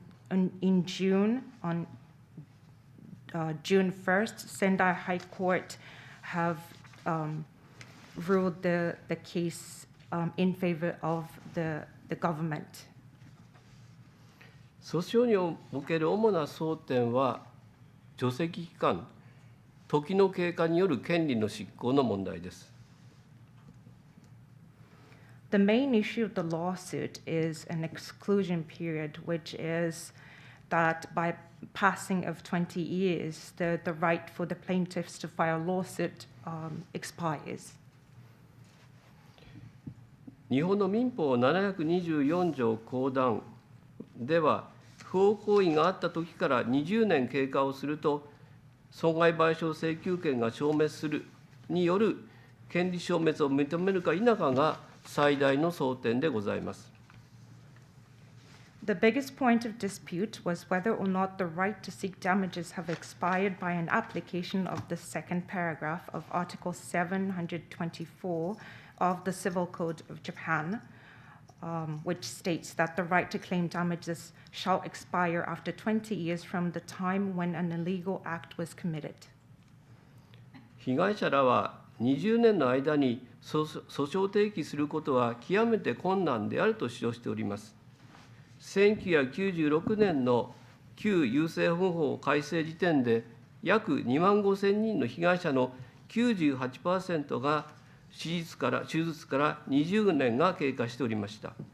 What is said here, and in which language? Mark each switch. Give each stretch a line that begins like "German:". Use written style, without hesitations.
English: in June, on June 1st, Sendai High Court have ruled the case in favor of the government.
Japanese: 訴訟における主な争点は、除斥期間、時の経過による権利の執行の問題です。
English: The main issue of the lawsuit is an exclusion period, which is that by passing of 20 years, the right for the plaintiffs to file a lawsuit expires.
Japanese: 日本の民法724条公団では、不法行為があった時から20年経過をすると、損害賠償請求権が消滅するによる権利消滅を認めるか否かが最大の争点でございます。
English: The biggest point of dispute was whether or not the right to seek damages have expired by an application of the second paragraph of Article 724 of the Civil Code of Japan, which states that the right to claim damages shall expire after 20 years from the time when an illegal act was committed.
Japanese: 被害者らは20年の間に訴訟提起することは極めて困難であると主張しております。 1996年の旧優生保護法改正時点で、約2万5000人の被害者の 98% が手術から20年が経過しておりました。